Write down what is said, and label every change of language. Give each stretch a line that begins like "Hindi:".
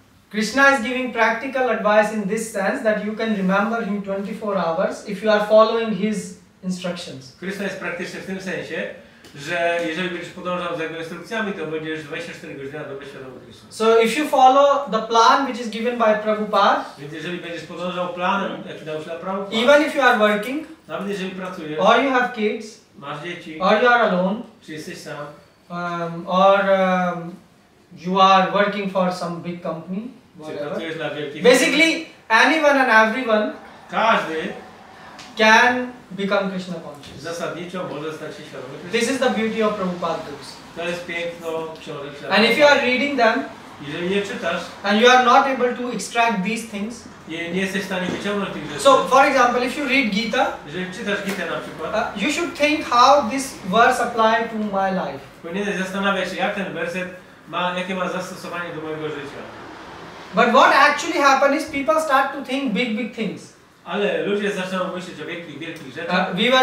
English: Krishna is giving practical advice in this sense that you can remember him 24 hours if you are following his instructions.
Polish: Krishna jest praktyczny w tym sensie, że jeżeli będziesz podążał za jego instrukcjami, to będziesz 24 godziny na dobę świadomy Krishna.
English: So if you follow the plan which is given by Prabhupada,
Polish: Więc jeżeli będziesz podążał planem, jaki dał się Prabhupada,
English: even if you are working,
Polish: nawet jeżeli pracujesz,
English: or you have kids,
Polish: masz dzieci,
English: or you are alone,
Polish: czy jesteś sam,
English: or you are working for some big company,
Polish: czy
English: whatever.
Polish: pracujesz dla wielkiej
English: Basically, anyone and everyone
Polish: każdy
English: can become Krishna conscious.
Polish: zasadniczo może stać się świadomy Krishna.
English: This is the beauty of Prabhupada's books.
Polish: To jest piękno książek.
English: And if you are reading them,
Polish: jeżeli nie czytasz
English: and you are not able to extract these things,
Polish: i nie jesteś w stanie wyciągnąć tych rzeczy,
English: so for example, if you read Gita,
Polish: jeżeli czytasz Gitę na przykład,
English: you should think how this verse apply to my life.
Polish: powinieneś zastanawiać się, jak ten werset jakie ma zastosowanie do mojego życia.
English: But what actually happens is people start to think big things.
Polish: Ale ludzie zaczynają myśleć o wielkich rzeczach.